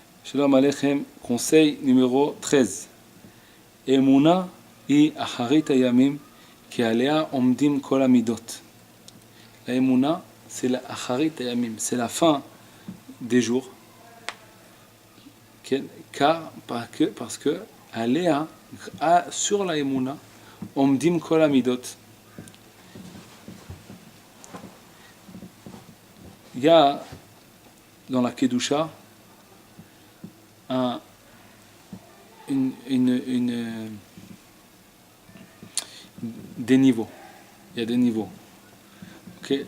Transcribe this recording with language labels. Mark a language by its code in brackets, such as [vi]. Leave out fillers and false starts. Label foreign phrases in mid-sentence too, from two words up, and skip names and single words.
[he] שלום עליכם, [fr] conseil numéro 13. [he] אמונה היא אחרית הימים כי עליה עומדים כל המידות. [fr] La Emuna, c'est la [he] אחרית הימים, [fr] c'est la fin des jours. Parce que alea, sur la Emuna, [he] עומדים כל המידות. [fr] Il y a dans la Kedusha des niveaux. Il y a des niveaux. Okay.